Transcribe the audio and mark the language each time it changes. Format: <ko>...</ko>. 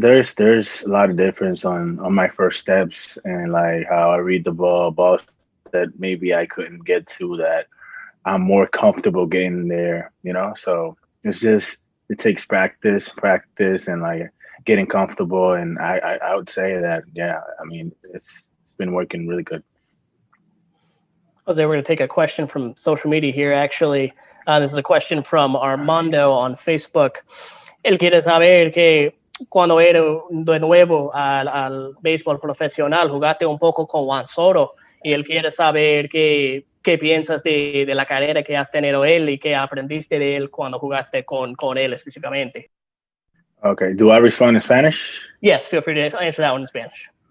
<en>There's a lot of difference on my first steps and like how I read the balls that maybe I couldn't get to, that I'm more comfortable getting there, So it's just, it takes practice and like getting comfortable. And I would say that, I mean, it's been working really good. Jose, we're going to take a question from social media here, actually. This is a question from Armando on Facebook.</en> <es>Él quiere saber que cuando eres de nuevo al béisbol profesional, jugaste un poco con Juan Soto, y él quiere saber qué piensas de la carrera que has tenido él y qué aprendiste de él cuando jugaste con él específicamente.</es> <en>Okay. Do I respond in Spanish? Yes, feel free to answer that one in Spanish.</en>